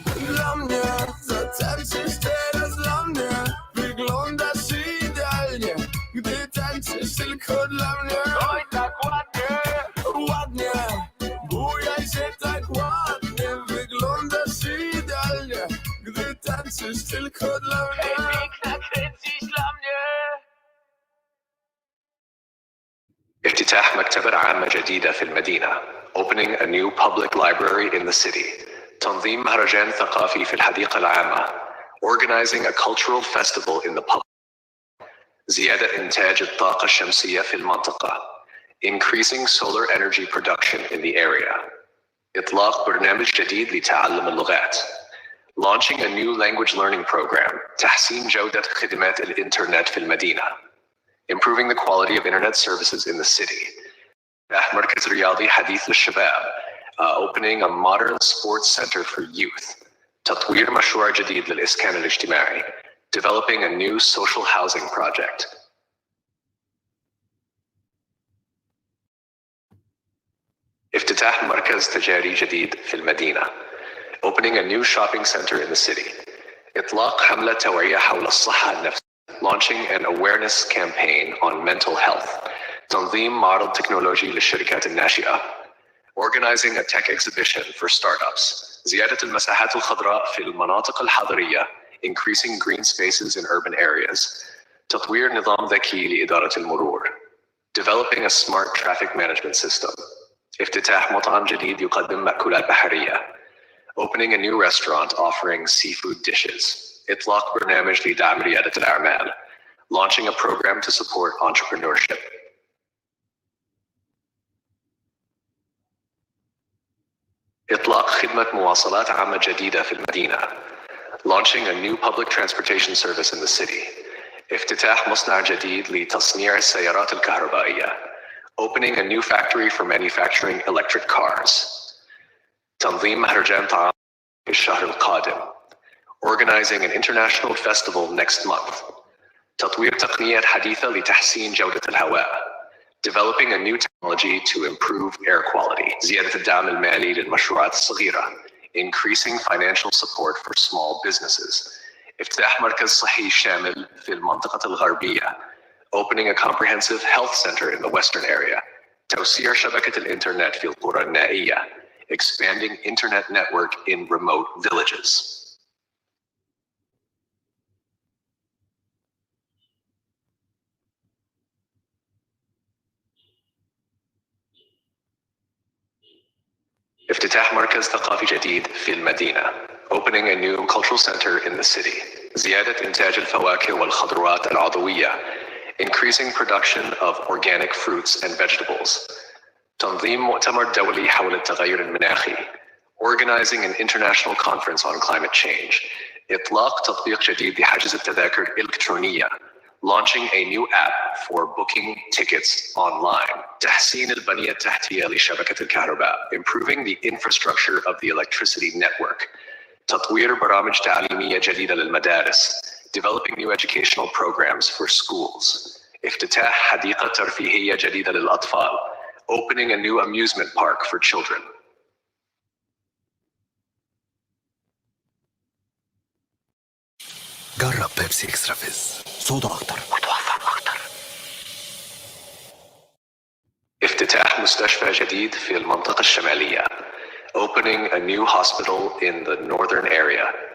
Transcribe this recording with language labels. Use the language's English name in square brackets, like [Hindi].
[Polish] Dla mnie zatańczysz teraz dla mnie, wyglądasz idealnie, gdy tańczysz tylko dla mnie. Oj, tak ładnie, ładnie, bujaj się tak ładnie, wyglądasz idealnie, gdy tańczysz tylko dla mnie. Hej, piękna, kręcisz dla mnie. [Arabic] افتتاح مكتبة عامة جديدة في المدينة. [English] Opening a new public library in the city. [Arabic] تنظيم مهرجان ثقافي في الحديقة العامة. [English] Organizing a cultural festival in the public. [Arabic] زيادة إنتاج الطاقة الشمسية في المنطقة. [English] Increasing solar energy production in the area. [Arabic] إطلاق برنامج جديد لتعلم اللغات. [English] Launching a new language learning program. [Arabic] تحسين جودة خدمات الإنترنت في المدينة. [English] Improving the quality of internet services in the city. [Arabic] مركز رياضي حديث للشباب. [English] Opening a modern sports center for youth. [Arabic] تطوير مشروع جديد للإسكان الاجتماعي. [English] Developing a new social housing project. [Arabic] افتتاح مركز تجاري جديد في المدينة. [English] Opening a new shopping center in the city. [Arabic] إطلاق حملة توعية حول الصحة النفسية. [English] Launching an awareness campaign on mental health. [Arabic] تنظيم معرض تكنولوجي للشركات الناشئة. [English] Organizing a tech exhibition for startups. [Arabic] زيادة المساحات الخضراء في المناطق الحضرية. [English] Increasing green spaces in urban areas. [Arabic] تطوير نظام ذكي لإدارة المرور. [English] Developing a smart traffic management system. [Arabic] افتتاح مطعم جديد يقدم مأكولات بحرية. [English] Opening a new restaurant offering seafood dishes. [Arabic] إطلاق برنامج لدعم ريادة الأعمال. [English] Launching a program to support entrepreneurship. [Arabic] إطلاق خدمة مواصلات عامة جديدة في المدينة. [English] Launching a new public transportation service in the city. [Arabic] افتتاح مصنع جديد لتصنيع السيارات الكهربائية. [English] Opening a new factory for manufacturing electric cars. [Arabic] تنظيم مهرجان طعام في الشهر القادم. [English] Organizing an international festival next month. [Arabic] تطوير تقنيات حديثة لتحسين جودة الهواء. [English] Developing a new technology to improve air quality. [Arabic] زيادة الدعم المالي للمشروعات الصغيرة. [English] Increasing financial support for small businesses. [Arabic] افتتاح مركز صحي شامل في المنطقة الغربية. [English] Opening a comprehensive health center in the western area. [Arabic] توسيع شبكة الإنترنت في القرى النائية. [English] Expanding internet network in remote villages. [Arabic] افتتاح مركز ثقافي جديد في المدينة. [English] Opening a new cultural center in the city. [Arabic] زيادة إنتاج الفواكه والخضروات العضوية. [English] Increasing production of organic fruits and vegetables. [Arabic] تنظيم مؤتمر دولي حول التغير المناخي. [English] Organizing an international conference on climate change. [Arabic] إطلاق تطبيق جديد لحجز التذاكر الإلكترونية. [English] Launching a new app for booking tickets online. [Arabic] تحسين البنية التحتية لشبكة الكهرباء. [English] Improving the infrastructure of the electricity network. [Arabic] تطوير برامج تعليمية جديدة للمدارس. [English] Developing new educational programs for schools. [Arabic] افتتاح حديقة ترفيهية جديدة للأطفال. [English] Opening a new amusement park for children. [Arabic] جرب بيبسي اكسترا فيز، صودا اكتر وتوفر اكتر. افتتاح مستشفى جديد في المنطقة الشمالية. [English] Opening a new hospital in the northern area.